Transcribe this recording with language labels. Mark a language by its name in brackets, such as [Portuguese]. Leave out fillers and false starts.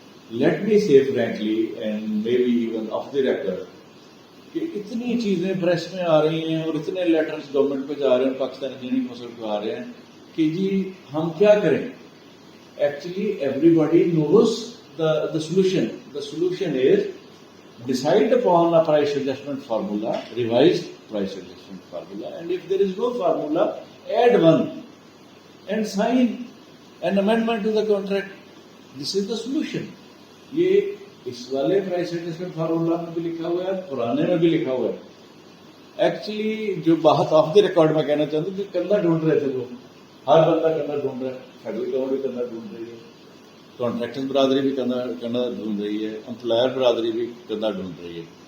[English] let me say frankly and maybe even off the record [Urdu] کہ اتنی چیزیں پریس میں آ رہی ہیں اور اتنے لیٹرز گورنمنٹ پہ جا رہے ہیں، پاکستان انجینئرنگ کونسل پہ آ رہے ہیں کہ جی ہم کیا کریں. [English] Actually everybody knows the solution. The solution is decide upon a price adjustment formula, revised price adjustment formula, and if there is no formula, add one and sign an amendment to the contract. This is the solution. [Urdu] یہ اس والے price adjustment formula میں بھی لکھا ہوا ہے، پرانے میں بھی لکھا ہوا ہے. ایکچولی جو بات آف دی ریکارڈ میں کہنا چاہتا ہوں کہ کندھا ڈھونڈ رہے تھے لوگ، ہر بندہ کندھا ڈھونڈ رہا ہے، فیڈرل گورنمنٹ بھی کندھا ڈھونڈ رہی ہے، کانٹریکٹر برادری بھی کندھا ڈھونڈ رہی ہے، امپلائر برادری بھی کندھا ڈھونڈ رہی ہے.